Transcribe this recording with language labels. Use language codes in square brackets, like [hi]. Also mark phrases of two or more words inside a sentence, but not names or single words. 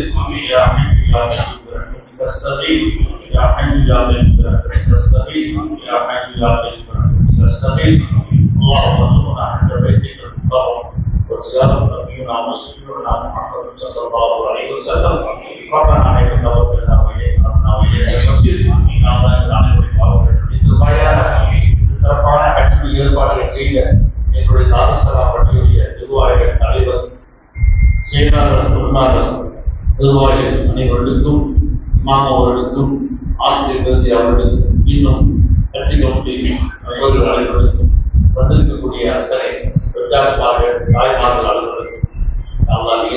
[ar] يا حي يا قيوم برحمتك استغيث. يا حي يا قيوم برحمتك استغيث. يا حي يا قيوم برحمتك استغيث. اللهم ارزقنا عند بيتك المحرم وزيارة نبينا وسيدنا محمد صلى الله عليه وسلم. ربنا عليك توكلنا وإليك أنبنا وإليك المصير. [ta] சிறப்பான கல்வி ஏற்பாடுகள் செய்த எங்களுடைய தாரசலாம் பட்டியலிய நிர்வாகிகள் தலைவர் செயலாளர் பொருளாளர் நிர்வாகிகள் அனைவர்களுக்கும் இமாம் அவர்களுக்கும் ஆசிரியர் கருதி அவர்களுக்கும் இன்னும் கட்சி கமிட்டி நண்பர்கள் அனைவர்களுக்கும் வந்திருக்கக்கூடிய அத்தனை பெற்றார்கள் தாய்மார்கள் அலுவலர்கள் நாம் நீண்ட